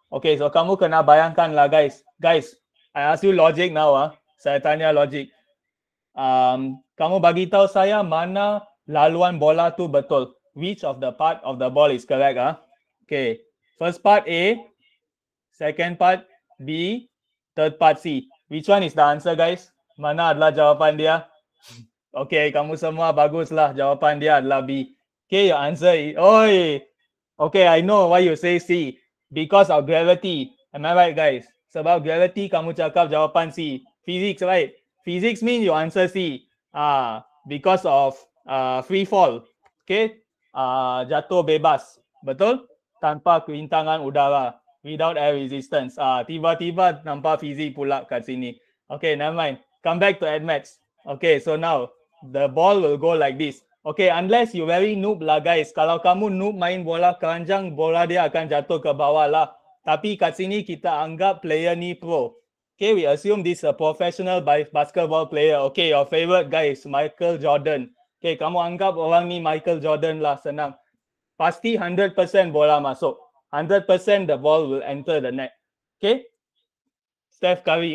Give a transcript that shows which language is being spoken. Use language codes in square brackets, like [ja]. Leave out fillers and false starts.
[ms] Okay, so kamu kena bayangkan lah, guys. Guys, [en] I ask you logic now. [ms] Saya tanya logic. Kamu bagi tahu saya mana laluan bola tu betul. [en] Which of the part of the ball is correct? Okay. First part A, second part B, third part C. Which one is the answer, guys? [ms] Mana adalah jawapan dia? Okay, kamu semua baguslah. Jawapan dia adalah B. Okay, [en] your answer is... [ms] Oi! [en] Okay, I know why you say C. Because of gravity. Am I right, guys? [ms] Sebab gravity, kamu cakap jawapan C. [en] Physics, right? Physics means you answer C. Because of free fall. Okay? [ms] Jatuh bebas. Betul? Tanpa kerintangan udara. [en] Without air resistance. [ms] Tiba-tiba nampak fizik pula kat sini. Okay, [en] never mind. Come back to AdMaths. Okay, so now the ball will go like this. Okay, unless you very noob lah, guys. [ms] Kalau kamu noob main bola keranjang, bola dia akan jatuh ke bawah lah. Tapi kat sini kita anggap player ni pro. [en] Okay, we assume this is a professional basketball player. Okay, your favorite guy is Michael Jordan. [ms] Okay, kamu anggap orang ni Michael Jordan lah, senang. Pasti 100% bola masuk. [en] 100% the ball will enter the net. Okay? Steph Curry.